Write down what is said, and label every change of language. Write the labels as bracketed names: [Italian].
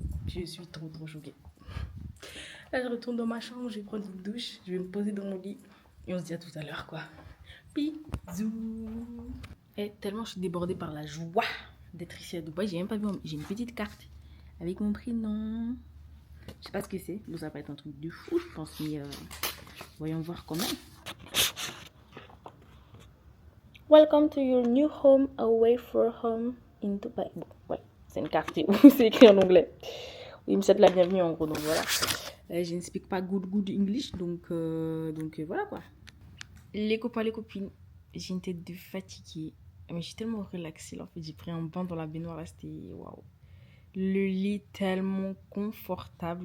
[French] Je suis trop choquée. Là, je retourne dans ma chambre, je vais prendre une douche, je vais me poser dans mon lit et on se dit à tout à l'heure, quoi. Bisous. Et tellement je suis débordée par la joie d'être ici à Dubaï, j'ai même pas vu, j'ai une petite carte avec mon prénom. Je sais pas ce que c'est, bon, ça va pas être un truc de fou, je pense, mais voyons voir quand même. [English] Welcome to your new home away from home in Dubai. [French] Bon, ouais, c'est une carte où c'est écrit en anglais. Il me souhaite la bienvenue en gros, donc voilà. Je ne [English] speak [French] pas [English] good English, [French] donc voilà quoi. Les copains, les copines, j'ai une tête de fatiguée, mais je suis tellement relaxée là, en fait. J'ai pris un bain dans la baignoire là, c'était waouh. Le lit tellement confortable.